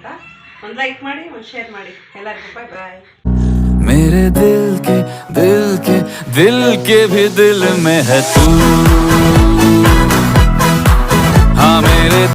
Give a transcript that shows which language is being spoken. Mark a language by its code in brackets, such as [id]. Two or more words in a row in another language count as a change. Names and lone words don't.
[kn] ಒಂದು ಲೈಕ್ ಮಾಡಿ, ಒಂದು ಶೇರ್ ಮಾಡಿ. ಎಲ್ಲರಿಗೂ [en] bye bye. [hi] मेरे दिल के भी दिल में है तू। हाँ मेरे